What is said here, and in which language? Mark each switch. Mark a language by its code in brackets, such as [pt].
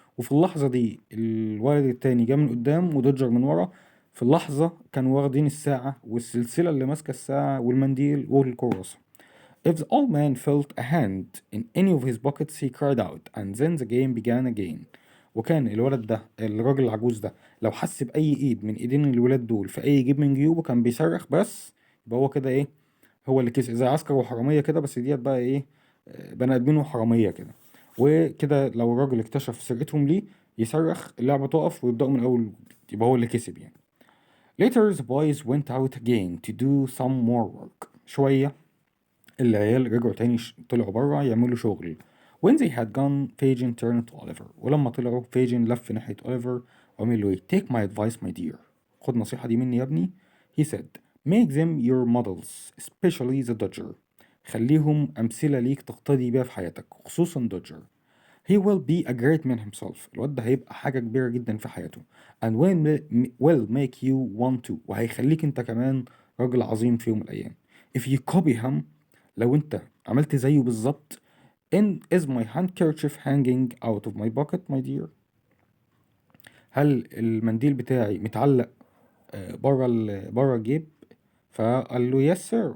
[ar] وفي اللحظة دي الولد التاني جه من قدام ودوجر من ورا. في اللحظة كانوا واخدين الساعة والسلسلة اللي ماسكة الساعة والمنديل والكراسة. [en] If the old man felt a hand in any of his pockets he cried out and then the game began again. [ar] وكان الولد ده الراجل العجوز ده لو حس بأي إيد من إيدين الولاد دول في أي جيب من جيوبه كان بيصرخ بس. يبقى هو كده إيه، هو اللي كسب زي عسكر وحرامية كده، بس ديت بقى إيه، بني آدمين وحرامية كده. وكده لو الراجل اكتشف سرقتهم ليه يصرخ، اللعبة تقف ويبدأوا من أول وجديد، يبقى هو اللي كسب يعني. [en] Later the boys went out again to do some more work. [ar] شوية العيال رجعوا تاني طلعوا برا يعملوا شغل. [en] When they had gone Fagin turned to Oliver. [ar] ولما طلعوا فيجن لف ناحية أوليفر وعمل له إيه؟ [en] Take my advice my dear. [ar] خد نصيحة دي مني يا ابني. [en] He said make them your models especially the Dodger. [ar] خليهم أمثلة ليك تقتدي بيها في حياتك خصوصا Dodger. [en] He will be a great man himself. [ar] الواد ده هيبقى حاجة كبيرة جدا في حياته. [en] And will make you want to. [ar] وهيخليك انت كمان راجل عظيم في يوم من الأيام. [en] If you copy him. [ar] لو انت عملت زيه بالظبط. [en] Is my handkerchief hanging out of my pocket my dear. [ar] هل المنديل بتاعي متعلق بره الجيب؟ فقال له [en] yes sir.